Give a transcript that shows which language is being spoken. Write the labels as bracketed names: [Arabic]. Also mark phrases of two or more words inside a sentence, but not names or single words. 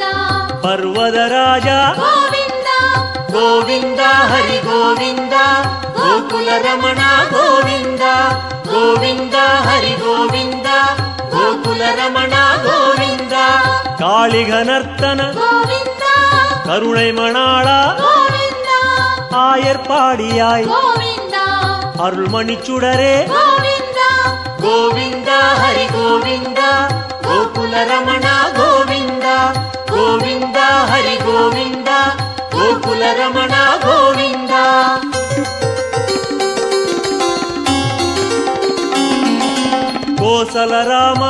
[Kannada] ಪರ್ವದ ರಾಜ ಗೋವಿಂದ ಗೋವಿಂದ ಹರಿ ಗೋವಿಂದ ಗೋಕುಲ ರಮಣ ಗೋವಿಂದ ಗೋವಿಂದ ಹರಿ ಗೋವಿಂದ ಗೋಕುಲ ರಮಣ ಗೋವಿಂದ ಕಾಳಿಗನರ್ತನ ಗೋವಿಂದ [Tamil] கருணை மணாளா கோவிந்தா ஆயர்பாடியாய் கோவிந்தா அருள்மணிச்சுடரே கோவிந்தா கோவிந்தா ஹரி கோவிந்தா கோகுல ரமணா கோவிந்தா கோவிந்தா ஹரி கோவிந்தா கோகுல ரமணா கோவிந்தா கோசல ராமா